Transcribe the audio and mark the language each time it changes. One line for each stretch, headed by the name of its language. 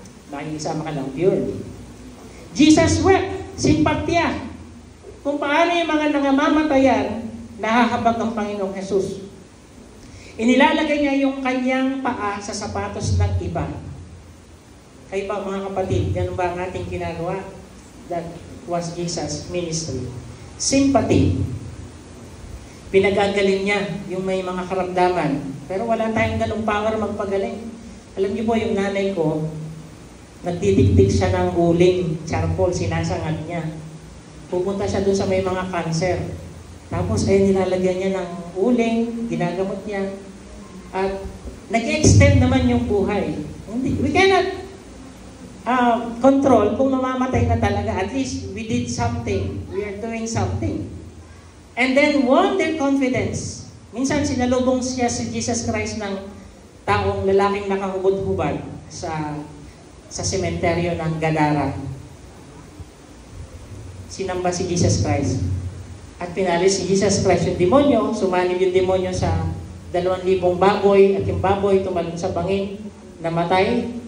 Filipino: Nakikisama ka lang, pure.
English: Jesus wept,
Filipino: simpatya. Kung paano yung mga nangamamatayan, nahahabag ang Panginoong Jesus. Inilalagay niya yung kanyang paa sa sapatos ng iba. Kayo pa mga kapatid, ganun ba ang ating ginagawa?
English: That was Jesus' ministry. Sympathy.
Filipino: Pinagagaling niya yung may mga karamdaman. Pero wala tayong ganung power magpagaling. Alam niyo po, yung nanay ko, nagtitiktik siya ng uling, charcoal, sinasangat niya. Pupunta siya doon sa may mga cancer. Tapos ay nilalagyan niya ng uling, ginagamot niya. At nag-extend naman yung buhay.
English: We cannot control
Filipino: kung mamamatay na talaga.
English: At least we did something. We are doing something. And then won their confidence.
Filipino: Minsan sinalubong siya si Jesus Christ ng taong lalaking nakahubad-hubad sa sementeryo ng Gadara. Sinamba si Jesus Christ. At pinalis si Jesus Christ yung demonyo, sumanib yung demonyo sa 2,000 baboy, at yung baboy tumalon sa bangin, namatay.